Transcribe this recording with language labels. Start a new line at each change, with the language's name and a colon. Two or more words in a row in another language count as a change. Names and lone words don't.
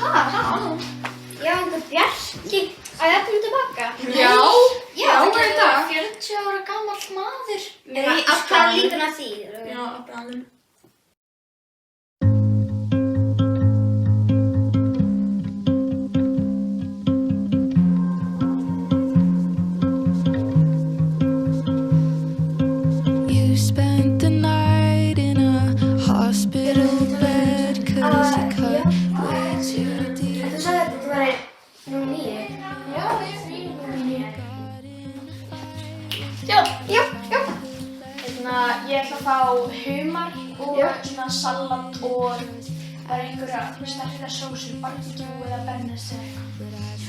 Icelandic: Jaha. Já, einhver Bjarki. Á ég eftir tilbaka? Já, þetta er það. 40 ára gamall maður. Nei, Alltaf lítur að því. Já, bráðum.
English: You spent the night in a hospital bed 'cause you cut way too deep.
Icelandic: Þú sagði að þetta væri nú 9. Já, ég er 9. Já. Ég ætla að fá humar og svona salat og bara einhverja sterkra sósur, barbecue eða bernes eða eitthvað.